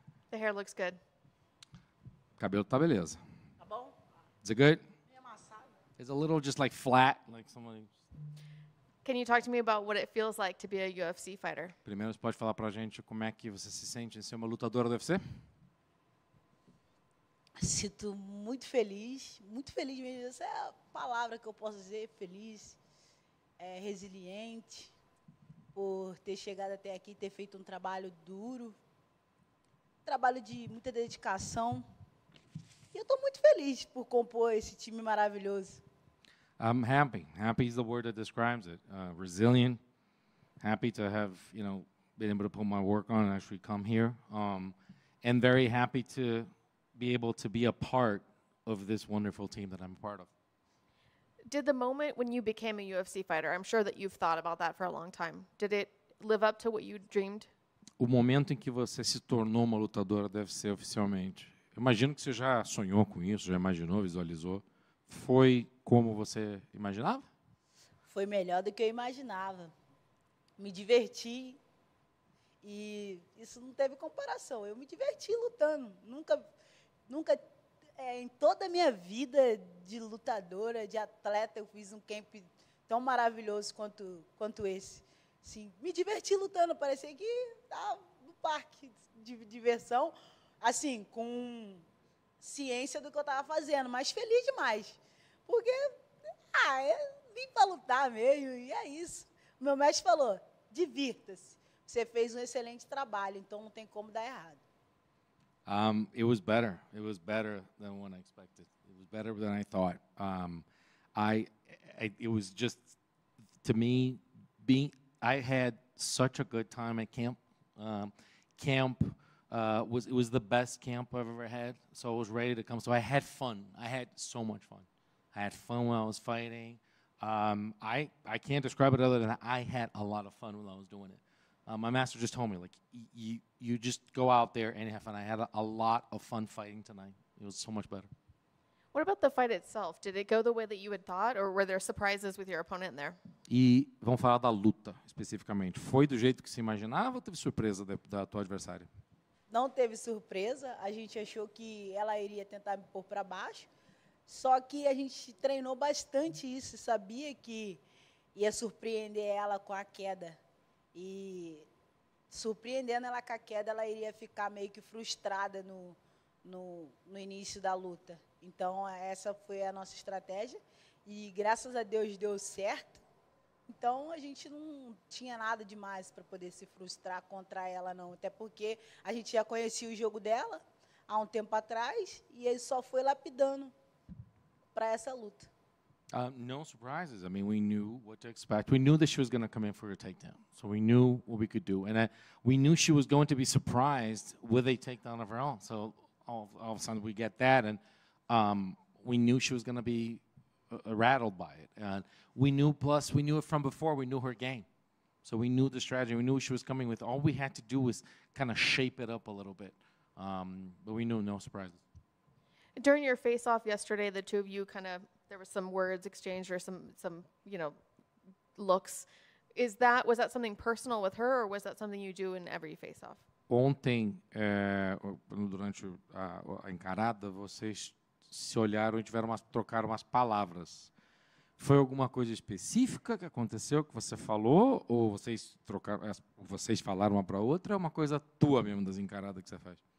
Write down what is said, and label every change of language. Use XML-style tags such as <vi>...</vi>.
<en>The hair looks good.</en> <pt>Cabelo tá beleza. Tá bom?</pt> <en>Is it good?</en> <pt>Meio amassado.</pt> <en>It's a little just like flat, like someone. Can you talk to me about what it feels like to be a UFC fighter?</en> <pt>Primeiro, você pode falar pra gente como é que você se sente em ser uma lutadora do UFC? Sinto muito feliz mesmo. Essa é a palavra que eu posso dizer, feliz, resiliente, por ter chegado até aqui, ter feito um trabalho duro, trabalho de muita dedicação. E eu estou muito feliz por compor esse time maravilhoso.</pt> <en>I'm happy. Happy is the word that describes it. Resilient. Happy to have, been able to put my work on and actually come here. And very happy to be able to be a part of this wonderful team that I'm a part of. Did the moment when you became a UFC fighter, I'm sure that you've thought about that for a long time, did it live up to what you dreamed?</en> <pt>O momento em que você se tornou uma lutadora deve ser oficialmente. Eu imagino que você já sonhou com isso, já imaginou, visualizou. Foi como você imaginava? Foi melhor do que eu imaginava. Me diverti e isso não teve comparação. Eu me diverti lutando. Nunca em toda a minha vida de lutadora, de atleta, eu fiz um camp tão maravilhoso quanto esse. Sim, me diverti lutando. Parecia que estava no parque de diversão, assim, com ciência do que eu estava fazendo, mas feliz demais. Porque, vim para lutar mesmo, e é isso. O meu mestre falou, divirta-se. Você fez um excelente trabalho, então não tem como dar errado.</pt> <en>It was better. It was better than what I expected. It was better than I thought. It was just, to me, I had such a good time at camp. It was the best camp I've ever had, so I was ready to come. So I had fun. I had so much fun. I had fun when I was fighting. I can't describe it other than I had a lot of fun when I was doing it. My master just told me, like, you just go out there and have fun. I had a lot of fun fighting tonight. It was so much better. What about the fight itself? Did it go the way that you had thought, or were there surprises with your opponent in there?</en> <pt>E vamos falar da luta, especificamente. Foi do jeito que se imaginava ou teve surpresa da tua adversária? Não teve surpresa, a gente achou que ela iria tentar me pôr para baixo, só que a gente treinou bastante isso, sabia que ia surpreender ela com a queda. E surpreendendo ela com a queda, ela iria ficar meio que frustrada no início da luta. Então, essa foi a nossa estratégia e, graças a Deus, deu certo. Então, a gente não tinha nada demais para poder se frustrar contra ela, não. Até porque a gente já conhecia o jogo dela há um tempo atrás e ele só foi lapidando para essa luta.</pt> <en>No surprises. I mean, we knew what to expect. We knew that she was going to come in for a takedown. So we knew what we could do. And we knew she was going to be surprised with a takedown of her own. So all of a sudden we get that. And we knew she was going to be rattled by it. And we knew it from before. We knew her game. So we knew the strategy. We knew she was coming with. All we had to do was kind of shape it up a little bit. But we knew no surprises. During your face-off yesterday, the two of you there were some words exchanged or some looks. Was that something personal with her, or was that something you do in every face-off?</en> <pt>Ontem, durante a encarada, vocês se olharam e trocaram umas palavras. Foi alguma coisa específica que aconteceu, que você falou, ou vocês falaram uma para outra, é uma coisa tua mesmo das encaradas que você faz?</pt>